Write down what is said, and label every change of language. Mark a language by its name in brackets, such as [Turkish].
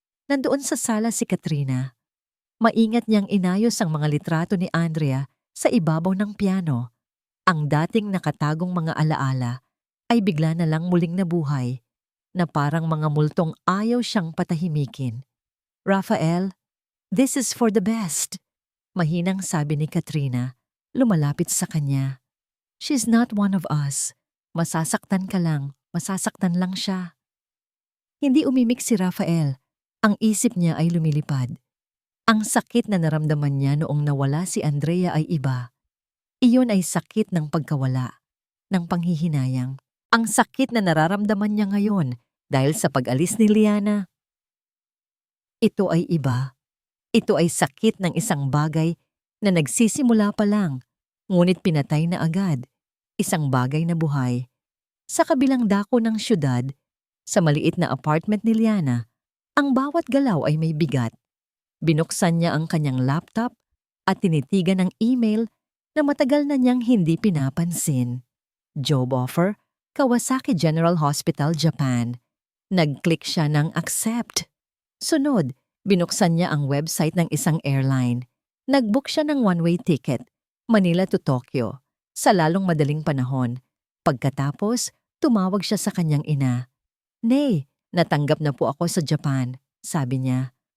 [Filipino] Nandoon sa sala si Katrina. Maingat niyang inayos ang mga litrato ni Andrea sa ibabaw ng piano. Ang dating nakatagong mga alaala ay bigla na lang muling nabuhay, na parang mga multong ayaw siyang patahimikin. [English] Rafael, this is for the best. [Filipino] Mahinang sabi ni Katrina, lumalapit sa kanya. [English] She's not one of us. [Filipino] Masasaktan ka lang, masasaktan lang siya. Hindi umimik si Rafael. Ang isip niya ay lumilipad. Ang sakit na naramdaman niya noong nawala si Andrea ay iba. Iyon ay sakit ng pagkawala, ng panghihinayang. Ang sakit na nararamdaman niya ngayon dahil sa pag-alis ni Liana. Ito ay iba. Ito ay sakit ng isang bagay na nagsisimula pa lang, ngunit pinatay na agad. Isang bagay na buhay. Sa kabilang dako ng syudad, sa maliit na apartment ni Liana, ang bawat galaw ay may bigat. Binuksan niya ang kanyang laptop at tinitigan ang email na matagal na niyang hindi pinapansin. [English] Job offer, Kawasaki General Hospital, Japan. [Filipino] Nag-click siya ng accept. Sunod, binuksan niya ang website ng isang airline. Nag-book siya ng [English] one-way ticket, Manila to Tokyo, [Filipino] sa lalong madaling panahon. Pagkatapos, tumawag siya sa kanyang ina. Nay, natanggap na po ako sa Japan, sabi niya.